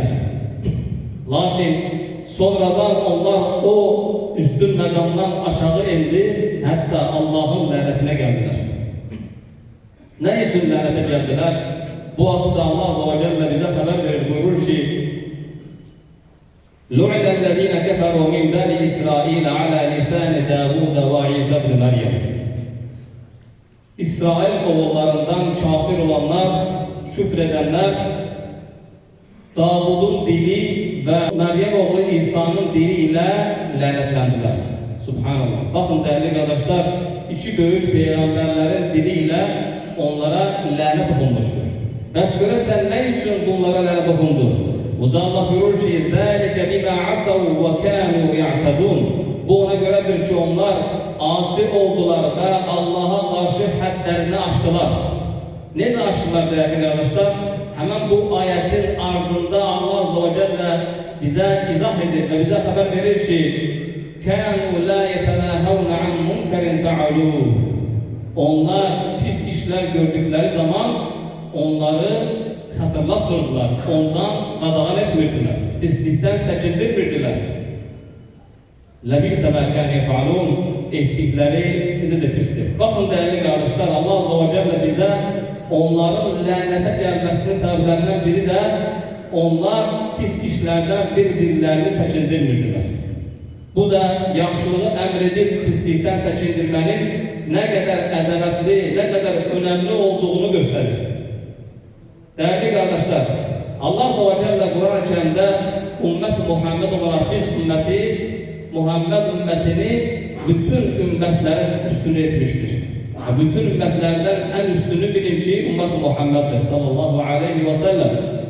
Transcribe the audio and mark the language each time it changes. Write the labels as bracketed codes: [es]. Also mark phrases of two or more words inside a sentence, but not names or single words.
[az] Lakin sonradan onlar o üstün məqamdan aşağı indi, hətta Allahın lənətinə gəldilər. Nə üçün lənətə gəldilər? Bu vaxtda Allah [ar] عز وجل [az] bizə xəbər verir, buyurur ki, [ar] لُعِنَ الَّذ۪ينَ كَفَرُوا مِنْ بَنِي إِسْرَائِيلَ عَلَى لِسَانِ دَاوُودَ وَعِيسَى بْنِ مَرْيَمَ. [az] İsrail oğullarından kafir olanlar, küfr edenler, Davud'un dili ve Meryem oğlu İsa'nın dili ile lənətləndiler. Subhanallah. [tr] Bakın değerli kardeşler, iki böyük peygamberlerin dili ile onlara lənət okunmuştur. [az] Bəs görəsən nə üçün bunlara lənət okundu? Uca Allah buyurur ki, [ar] ذَٰلِكَ بِمَا عَسَوْا وَكَانُوا يَعْتَدُونَ. [tr] Bu ona göredir ki onlar asi oldular ve Allah'a karşı hədlərini aştılar. [az] Necə aştılar [tr] değerli kardeşler? Hemen bu ayetin ardında Allah [ar] عز وجل [tr] bize izah edir ve bize haber verir ki [ar] كَانُوا لَا يَتَنَاهَوْنَ عَنْ مُنْكَرٍ فَعَلُوهُ. [az] Onlar pis işler gördükleri zaman onları hatırlatmırdılar, ondan qadağan etmirdiler, pislikten çəkindirmirdiler. [ar] لَبِئْسَ مَا كَانُوا يَفْعَلُونَ. [az] Ettikleri necə də pisdir. Baxın [tr] değerli kardeşler, [az] Allah [ar] عز وجل [az] bize onların lənətə gəlməsinin səbəblərindən biri də onlar pis işlərdən bir-birlərini çəkindirmirdiler. Bu da yaxşılığı əmr edib pislikdən çəkindirmənin nə qədər əzəmətli, nə qədər önemli olduğunu göstərir. [tr] Değerli kardeşler, Allah [ar] عز وجل [tr] Kur'an-ı Kerim'de ümmet Muhammed olarak biz Muhammed ümmetini bütün ümmetlerin üstünü etmiştir. Bütün ümmetlerden en üstünü bilin ki ümmet Muhammed'dir [ar] صلى الله عليه وسلم.